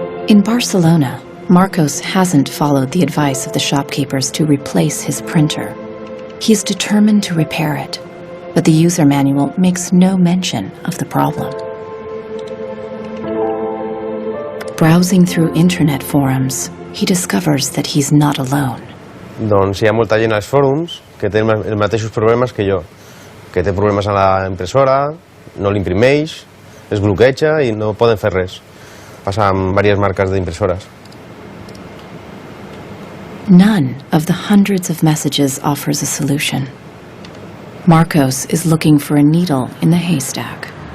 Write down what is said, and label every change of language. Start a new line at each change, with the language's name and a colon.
English: In Barcelona, Marcos hasn't followed the advice of the shopkeepers to replace his printer. He's determined to repair it, but the user manual makes no mention of the problem. Browsing through internet forums, he discovers that he's not alone.
Catalan: Doncs hi ha molta gent als fòrums que té els mateixos problemes que jo, que té problemes a la impressora, no l'imprimeix, es bloqueja i no poden fer res. Passa amb diverses marques d'impressores.
English: None of the hundreds of messages offers a solution. Marcos is looking for a needle in the haystack.